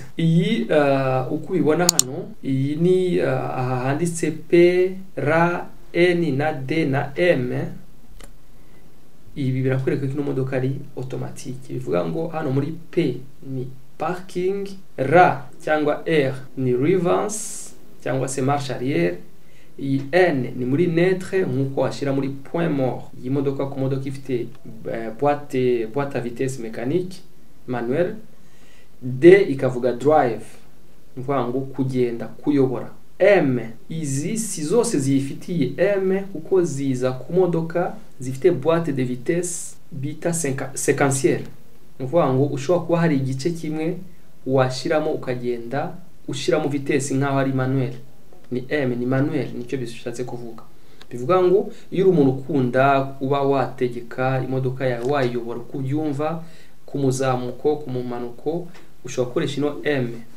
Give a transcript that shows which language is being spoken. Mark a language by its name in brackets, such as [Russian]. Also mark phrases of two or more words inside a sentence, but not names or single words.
[Kinyarwanda] Iyi uko ubibona hano, iyi ni aha handitse P, R, N na D na M. ibi birakwereka ko ino modoka ari automatique. Bivuga ngo hano muri P ni parking, R cyangwa R ni reverse cyangwa se [French] marche arrière, [Kinyarwanda] iyi N ni muri neutre nkuko washira muri [French] point mort. [Kinyarwanda] Iyi modoka ku modoka ifite [French] boîte à vitesse mécanique manuel. [Kinyarwanda] D ikavuga drive, mvuga ngo kugenda, kuyobora. M izi si zose ziyifitiye M kuko ziza ku modoka zifite [French] boîte de vitesse [Kinyarwanda] bita séquentielle. Mvuga ngo ushobora kuba hari igice kimwe washiramo ukagenda ushiramo vitesse nkaho ari manuel. Ni M ni manuel, nicyo bishatse kuvuga. Bivuga ngo iyo uri umuntu ukunda uba wategeka imodoka yawe wayiyobora kubyumva ku muzamuko ku mumanuko, ushobora gukoresha ino M.